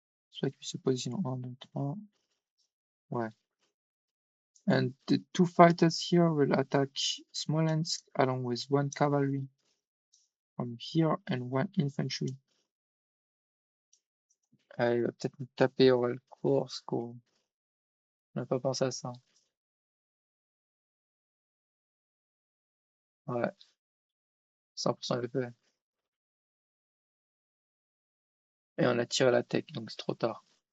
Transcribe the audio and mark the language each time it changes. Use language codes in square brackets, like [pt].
[fr] Soit qu'il se positionne 1, 2, 3. Ouais. [en] And the two fighters here will attack Smolensk along with one cavalry from here and one infantry. [fr] Ah, il va peut-être nous taper au course, quoi. On n'a pas pensé à ça. Ouais. 100% VP. Et on a tiré la tech, donc c'est trop tard.